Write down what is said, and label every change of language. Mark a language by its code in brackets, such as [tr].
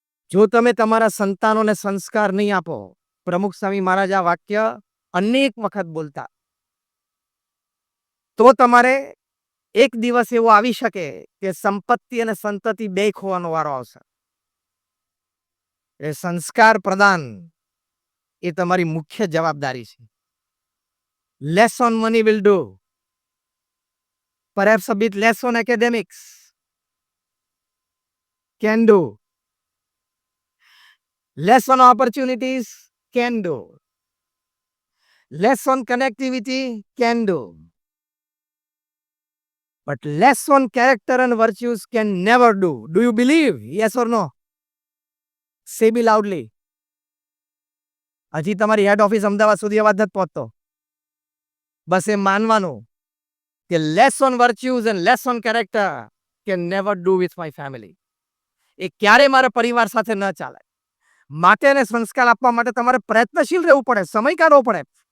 [gu] જો તમે તમારા સંતાનોને સંસ્કાર નહીં આપો, પ્રમુખ સ્વામી મહારાજ આ વાક્ય અનેક વખત બોલતા, તો તમારે એક દિવસ એવો આવી શકે કે સંપત્તિ અને સંતતિ બે ખોવાનો વારો આવશે. એ સંસ્કાર પ્રદાન એ તમારી મુખ્ય જવાબદારી છે. [en] Less on money will do, perhaps a bit less on academics can do, less on opportunities can do, less on connectivity can do, but less on character and virtues can never do. Do you believe? Yes or no? Say me loudly. [gu] હજી તમારી હેડ office Ahmedabad સુધી અવાજ નથી પહોંચતો. બસ એ માનવાનું કે [en] Less on virtues and less on character can never do with my family. [gu] એ ક્યારે મારા પરિવાર સાથે ન ચાલે. માટે એને સંસ્કાર આપવા માટે તમારે પ્રયત્નશીલ રહેવું પડે, સમય કાઢવો પડે.